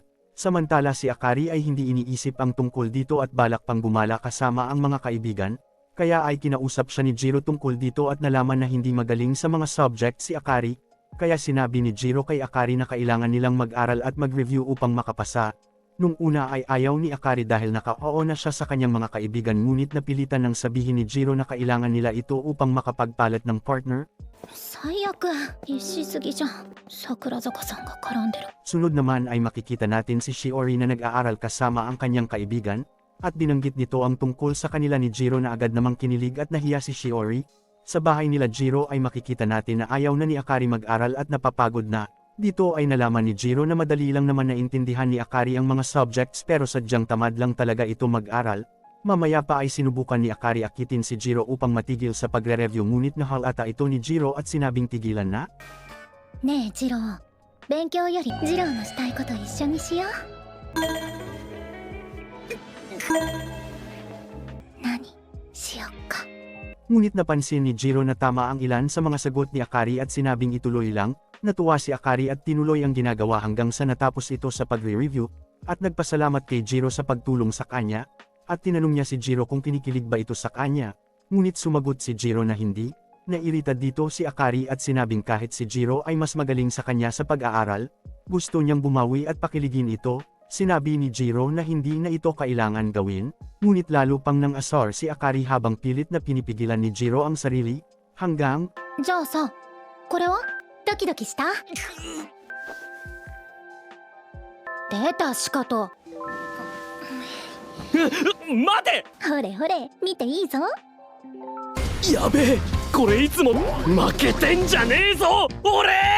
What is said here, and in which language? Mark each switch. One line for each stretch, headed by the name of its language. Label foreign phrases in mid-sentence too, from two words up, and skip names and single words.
Filipino: Samantala si Akari ay hindi iniisip ang tungkol dito at balak pang gumala kasama ang mga kaibigan, kaya ay kinausap siya ni Jiro tungkol dito at nalaman na hindi magaling sa mga subject si Akari, kaya sinabi ni Jiro kay Akari na kailangan nilang mag-aral at mag-review upang makapasa. Nung una ay ayaw ni Akari dahil naka-oo na siya sa kanyang mga kaibigan ngunit napilitan ng sabihin ni Jiro na kailangan nila ito upang makapagpalit ng partner.
Japanese: 最悪。必死すぎじゃん。桜坂さんが絡んでる。
Filipino: Sunod naman ay makikita natin si Shiori na nag-aaral kasama ang kanyang kaibigan, at binanggit nito ang tungkol sa kanila ni Jiro na agad namang kinilig at nahiya si Shiori. Sa bahay nila Jiro ay makikita natin na ayaw na ni Akari mag-aral at napapagod na, Dito ay nalaman ni Jiro na madali lang naman naintindihan ni Akari ang mga subjects pero sadyang tamad lang talaga ito mag-aral. Mamaya pa ay sinubukan ni Akari akitin si Jiro upang matigil sa pagre-review ngunit nahalata ito ni Jiro at sinabing tigilan na.
Japanese: ねえジロー、勉強よりジローのしたいこと一緒にしよう。何しよっか。
Filipino: Ngunit napansin ni Jiro na tama ang ilan sa mga sagot ni Akari at sinabing ituloy lang. Natuwa si Akari at tinuloy ang ginagawa hanggang sa natapos ito sa pagre-review, at nagpasalamat kay Jiro sa pagtulong sa kanya, at tinanong niya si Jiro kung kinikilig ba ito sa kanya. Ngunit sumagot si Jiro na hindi. Nairita dito si Akari at sinabing kahit si Jiro ay mas magaling sa kanya sa pag-aaral, gusto niyang bumawi at pakiligin ito. Sinabi ni Jiro na hindi na ito kailangan gawin, ngunit lalo pang nang asar si Akari habang pilit na pinipigilan ni Jiro ang sarili, hanggang
Japanese: じゃあさ、これはドキドキした？出たしかと。待て。ほれほれ、見ていいぞ。やべえ、これいつも負けてんじゃねえぞ俺。